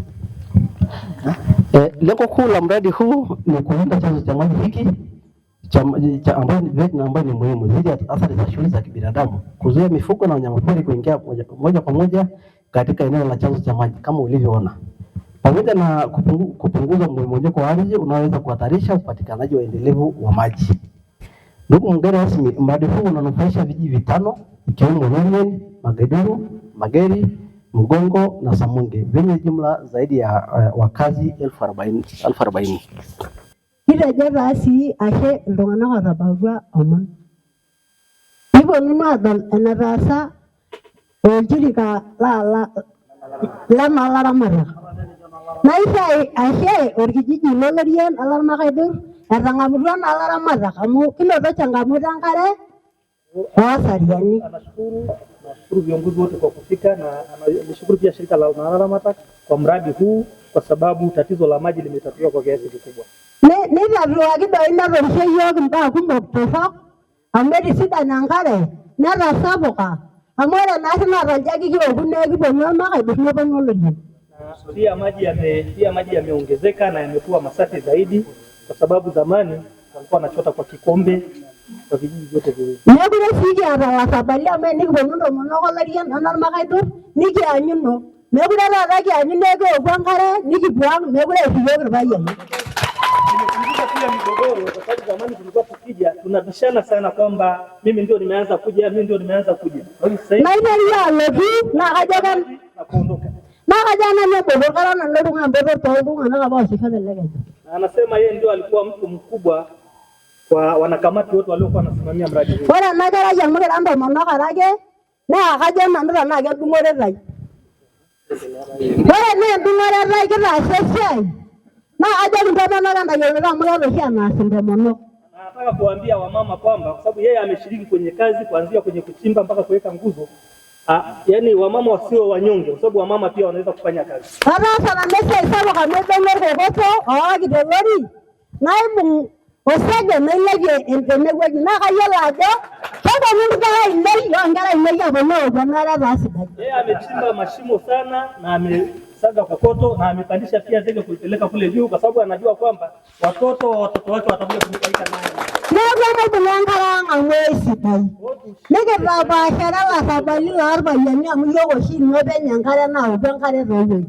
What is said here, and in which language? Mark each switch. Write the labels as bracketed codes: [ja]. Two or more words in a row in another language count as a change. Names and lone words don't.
[sw] Lengo kuu la mradi huu ni kulinda chanzo cha maji hiki ambayo ni muhimu dhidi ya athari za shughuli za kibinadamu, kuzuia mifugo na wanyamapori kuingia moja kwa moja katika eneo la chanzo cha maji kama ulivyoona, pamoja na kupunguza mmomonyoko wa ardhi unaoweza kuhatarisha upatikanaji wa endelevu wa maji. Ndugu mgeni rasmi, mradi huu unanufaisha vijiji 5 ikiwemo Olerian, Magaiduru, Mageri, Mgongo na Samunge vyenye jumla zaidi ya wakazi 40,000. [mas] Kitaja asi ashe iltung'anak otabautua omon. Kiponu adol enetaasa olchirika loolaramatak. Naisai ashe orkijiji lolerian olarmagaiduru etang'amutua naa laramatak amu kinoto changamoto enkare oosariani. [sw] Nashukuru viongozi wote kwa kufika na nashukuru pia shirika la Nararamata kwa mradi huu kwa sababu tatizo la maji limetatuliwa kwa kiasi kikubwa. [mas] Nitatuaki doi natorishe yiok imbaa kumok torrok amu etisidan enkare netasapuka amu ore naari naa tolchani kioku naa kiponu Ormagaiduru neponu Olerian. [sw] Pia maji yameongezeka na yamekuwa masafi zaidi kwa sababu zamani walikuwa wanachota kwa kikombe kwa vijiji vyote viwili. [mas] Mekure sii kiata larrabali amu enikiponu ntomonok Olerian onormagaiduru nikianyuno. Mekure taata kianyu nekioku enkare nikipuang', mekure epuo yiok irpayiani. [sw] Pia migogoro kwa sababu zamani tulikuwa tukija tunabishana sana kwamba mimi ndio nimeanza kuja. [mas] Naiteria alotu naa kajo kan [sw] kuondoka. [mas] Naa kajo nanu botor kara nanu iltung'anak botor tooltung'anak apa oosisho tele Kenya. [sw] Anasema yeye ndio alikuwa mtu mkubwa kwa wanakamati wote waliokuwa wanasimamia mradi huu. [mas] Ore ena kerai amu kira ntomonok are ake naa kajo nanu tenaa kedung'oretai. Ore naa endung'oretai kitaasa esiai naa kajoki ntomonok entayioloto amu keeta oshi enaas intomonok. [sw] Nataka kuambia wamama kwamba kwa sababu yeye ameshiriki kwenye kazi kuanzia kwenye kuchimba mpaka kuweka nguzo. Yaani wamama wasio wanyonge kwa sababu wamama pia wanaweza kufanya kazi. [mas] Ataasa nanu esiai sapuk amu edong'o orkokoto oowaki telori naibung' osege nailepie tenewueji naa kayiolo ajo keponu nkera ainei onkera ainei aponu aoku enkare taa sidai. [sw] Yeye amechimba mashimo sana na kusaga kokoto, na amepandisha pia ndege kuipeleka kule juu, kwa sababu anajua kwamba watoto wake watakuja kunufaika nayo. Ndio bulangara ngwezi bai. Nige baba shara sabali arba yani amuloko shi ngobe nyangara na ubangare roho.